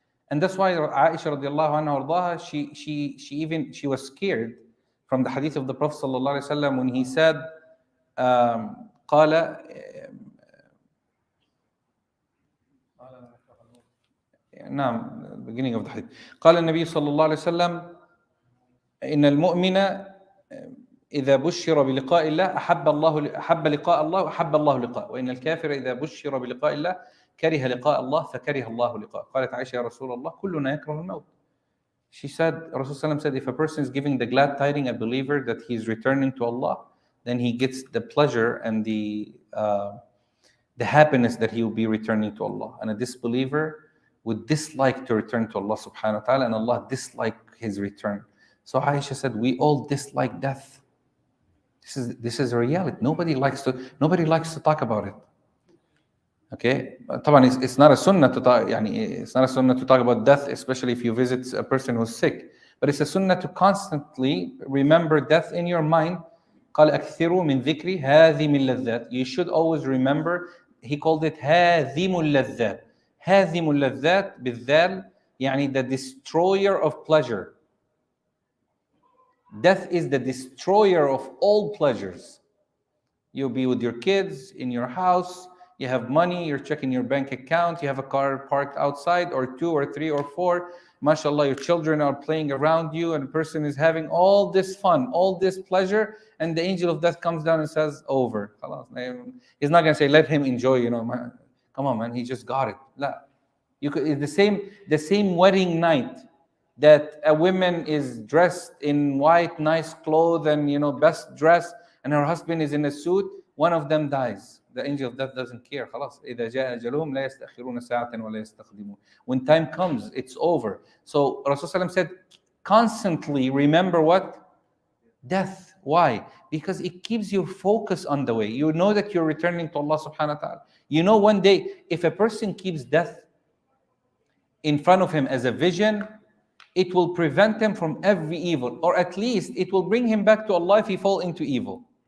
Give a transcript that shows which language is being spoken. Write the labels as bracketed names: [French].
[English] And that's why Aisha radiallahu anha she was scared from the hadith of the Prophet sallallahu alaihi wasallam when he said, [Arabic] قال نعم, [English] beginning of the hadith. [Arabic] قال النبي صلى الله عليه وسلم إن المؤمن إذا بشر بلقاء الله أحب لقاء الله وأحب الله لقاء وإن الكافر إذا بشر بلقاء الله كره لقاء الله فكره الله لقاء. قالت عائشة يا رسول الله كلنا يكره الموت. [English] She said, Rasulullah said, if a person is giving the glad tidings, a believer, that he is returning to Allah, then he gets the pleasure and the happiness that he will be returning to Allah. And a disbeliever would dislike to return to Allah subhanahu wa ta'ala, and Allah dislike his return. So Aisha said, we all dislike death. This is a reality. Nobody likes to talk about it. Okay, طبعا it's not a sunnah to talk. It's not a sunnah to talk about death, especially if you visit a person who's sick. But it's a sunnah to constantly remember death in your mind. [Arabic] قال أكثروا من ذكري هذم اللذات. [English] You should always remember. He called it [Arabic] هاذم اللذات. هاذم اللذات بالذال, يعني [English] the destroyer of pleasure. Death is the destroyer of all pleasures. You'll be with your kids in your house. You have money, you're checking your bank account, you have a car parked outside, or 2 or 3 or 4. MashaAllah, your children are playing around you, and a person is having all this fun, all this pleasure, and the angel of death comes down and says, over. He's not going to say, let him enjoy, man. Come on, man, he just got it. La. The same wedding night. that a woman is dressed in white, nice clothes and best dress, and her husband is in a suit, one of them dies. The angel of death doesn't care. [Arabic] خلاص إذا جاء أجلهم لا يستأخرون ساعة ولا يستقدمون. [English] When time comes, it's over. So Rasulullah said, constantly remember what? Death. Why? Because it keeps your focus on the way. You know that you're returning to Allah subhanahu wa ta'ala. You know one day, if a person keeps death in front of him as a vision, it will prevent him from every evil, or at least it will bring him back to Allah if he fall into evil.